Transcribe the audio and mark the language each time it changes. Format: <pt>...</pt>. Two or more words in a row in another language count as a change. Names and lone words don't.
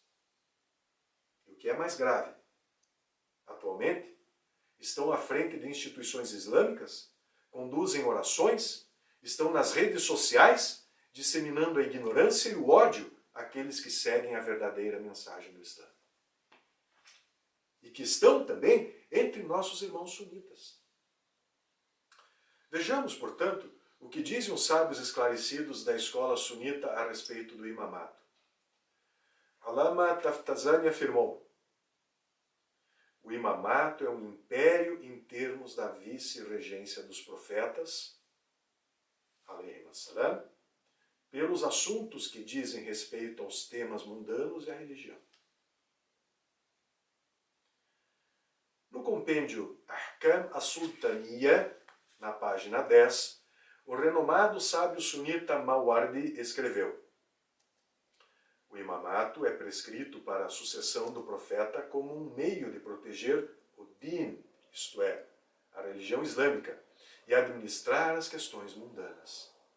<pt>E o que é mais grave, atualmente, estão à frente de instituições islâmicas, conduzem orações, estão nas redes sociais, disseminando a ignorância e o ódio àqueles que seguem a verdadeira mensagem do Islã. E que estão também entre nossos irmãos sunitas. Vejamos, portanto, o que dizem os sábios esclarecidos da escola sunita a respeito do imamato. Allama Taftazani afirmou: o imamato é um império em termos da vice-regência dos profetas,</pt> <ar>عليهم السلام,</ar> <pt>pelos assuntos que dizem respeito aos temas mundanos e à religião. No compêndio Ahkam as-Sultaniya, na página 10, o renomado sábio sunita Mawardi escreveu: o imamato é prescrito para a sucessão do profeta como um meio de proteger o din, isto é, a religião islâmica, e administrar as questões mundanas.</pt>